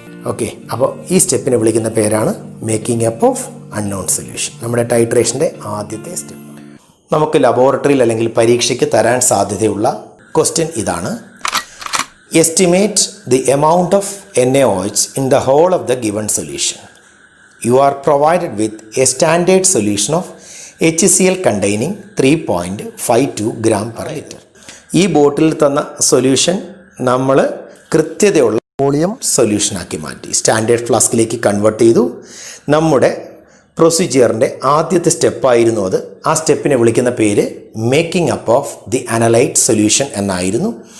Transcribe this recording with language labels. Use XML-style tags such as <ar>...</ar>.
<ml>Okay, അപ്പോൾ ഈ സ്റ്റെപ്പിനെ വിളിക്കുന്ന പേരാണ് making up of unknown solution. നമ്മുടെ ടൈട്രേഷൻ്റെ ആദ്യത്തെ സ്റ്റെപ്പ്. നമുക്ക് ലബോറട്ടറിയിൽ അല്ലെങ്കിൽ പരീക്ഷയ്ക്ക് തരാൻ സാധ്യതയുള്ള ക്വസ്റ്റ്യൻ ഇതാണ്:</ml> <en>Estimate the amount of NaOH in the whole of the given solution. You are provided with a standard solution of HCl containing 3.52 gram per liter.</en> <ml>ഈ ബോട്ടിൽ തന്ന സൊല്യൂഷൻ നമ്മൾ കൃത്യതയുള്ള വോളിയം സൊല്യൂഷനാക്കി മാറ്റി സ്റ്റാൻഡേർഡ് ഫ്ലാസ്കിലേക്ക് കൺവേർട്ട് ചെയ്തു. നമ്മുടെ പ്രൊസീജിയറിൻ്റെ ആദ്യത്തെ സ്റ്റെപ്പായിരുന്നു അത്. ആ സ്റ്റെപ്പിനെ വിളിക്കുന്ന പേര് making up of the analyte solution എന്നായിരുന്നു.</ml>